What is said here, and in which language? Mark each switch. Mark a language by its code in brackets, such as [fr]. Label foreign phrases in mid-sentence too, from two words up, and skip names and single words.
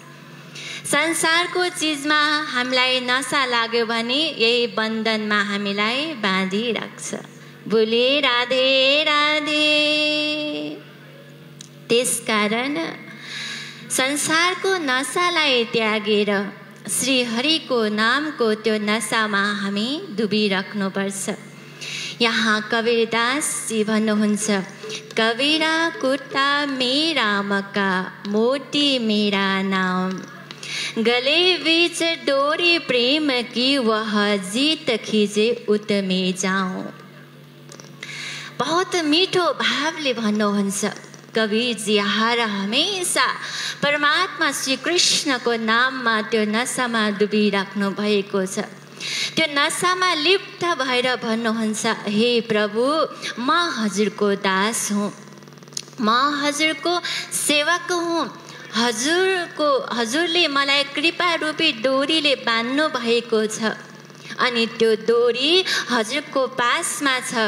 [ne] संसारको चिजमा हामीलाई नशा लाग्यो भने यही बन्धनमा हामीलाई बाँधिराख्छ। [hi] बोले राधे राधे। [ne] त्यसकारण संसारको नशालाई त्यागेर श्री हरिको नामको त्यो नशामा हामी डुबिराख्नुपर्छ। यहाँ कबीरदास जी भन्नुहुन्छ, [hi] कबीरा कुर्ता मेरा मक्का, मोती मेरा नाम, गले बीच डोरी प्रेम की, वह जीत खींचे उत में जाऊं। [ne] बहुत मीठो भावले भन्नुहुन्छ कबीर जी हर हमेशा परमात्मा श्री कृष्णको नाममा त्यो नशामा डुबिराख्नु भएको छ। त्यो नशामा लिप्त भएर भन्नुहुन्छ, हे प्रभु म हजुरको दास हुँ, म हजुरको सेवक हुँ। हजुरले मलाई कृपा रूपी डोरीले बान्नु भएको छ अनि त्यो डोरी हजुरको पासमा छ।